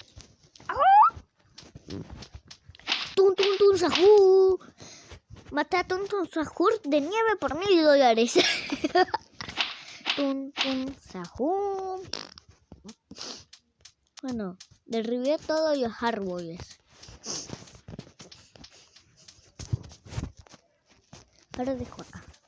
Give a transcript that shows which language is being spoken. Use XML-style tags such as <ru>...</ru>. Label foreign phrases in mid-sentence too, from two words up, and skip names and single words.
<es>Tun, tun, tun, sahur. Maté a Tun Tun Sahur de nieve por $1000. Tun Tun Sahur. Bueno, derribé todos los árboles. Ahora dejo acá.</es>